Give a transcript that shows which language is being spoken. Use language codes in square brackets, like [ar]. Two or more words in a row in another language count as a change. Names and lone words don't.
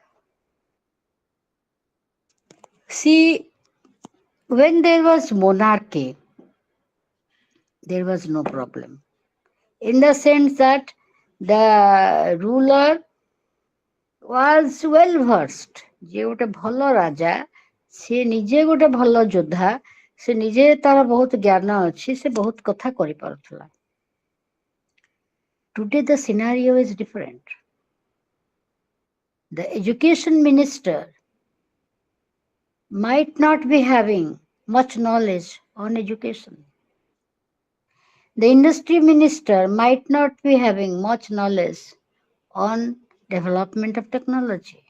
[en] See, when there was monarchy, there was no problem. In the sense that the ruler was well versed. [or] ଯେ ଗୋଟେ ଭଲ ରାଜା, ସେ ନିଜେ ଗୋଟେ ଭଲ ଯୋଦ୍ଧା, ସେ ନିଜେ ତାର ବହୁତ ଜ୍ଞାନ ଅଛି, ସେ ବହୁତ କଥା କରିପାରୁଥିଲା. [en] Today the scenario is different. The education minister might not be having much knowledge on education. The industry minister might not be having much knowledge on development of technology.